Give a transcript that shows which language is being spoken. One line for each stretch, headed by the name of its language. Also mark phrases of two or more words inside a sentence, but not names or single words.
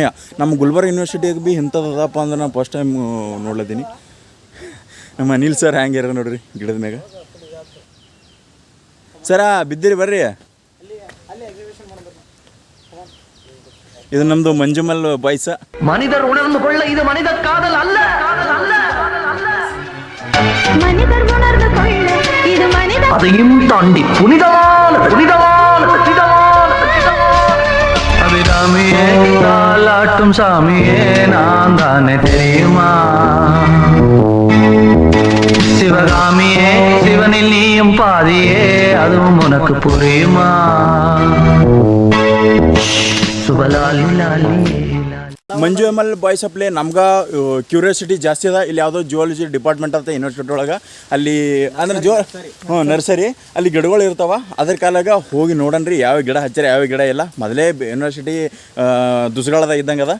Kannada: ನಮ್ಮ ಗುಲ್ಬರ್ಗ ಯೂನಿವರ್ಸಿಟಿಯಾಗ ಭೀ ಇಂಥದ್ದಪ್ಪ ಅಂದ್ರೆ ನಾನು
English: first time
Kannada: ನೋಡ್ಲತ್ತೀನಿ. ನಮ್ಮ ಅನಿಲ್ ಸರ್ ಹ್ಯಾಂಗೆ ಇರ ನೋಡ್ರಿ ಗಿಡದ ಮ್ಯಾಗ. ಸರ ಬಿದ್ದಿರಿ ಬರ್ರಿ. ಇದು ನಮ್ಮದು ಮಂಜುಮಲ್ ಪಾಯಸ.
Tamil: மனிதர் உணர்ந்து கொள்ள இது மனித காதல் அல்ல. மனிதர் உணர்ந்து கொள்ள இது மனித அதையும் தாண்டி புனிதமான அபிராமியே தாலாட்டும் சாமியே நான் தானே தெரியுமா? சிவகாமியே சிவனில் நீயும் பாதியே அதுவும் உனக்கு புரியுமா? சுபலாலி லாலி
Kannada: ಮಂಜು ಎಮ್.ಎಲ್ ಬಾಯ್ಸ್ ಅಪ್ಲೆ ನಮ್ಗೆ ಕ್ಯೂರಿಯಾಸಿಟಿ ಜಾಸ್ತಿ ಅದ. ಇಲ್ಲಿ ಯಾವುದೋ
English: geology department
Kannada: ಅಂತ ಯೂನಿವರ್ಸಿಟಿ ಒಳಗೆ. ಅಲ್ಲಿ ಅಂದ್ರೆ ನರ್ಸರಿ ಅಲ್ಲಿ ಗಿಡಗಳು ಇರ್ತಾವ. ಅದ್ರ ಕಾಲಾಗ ಹೋಗಿ ನೋಡೋಣ್ರಿ ಯಾವ ಗಿಡ ಹಚ್ಚಾರ ಯಾವ ಗಿಡ ಇಲ್ಲ. ಮೊದಲೇ ಯೂನಿವರ್ಸಿಟಿ ದುಸ್ಗಾಳದ ಇದ್ದಂಗೆ ಅದ.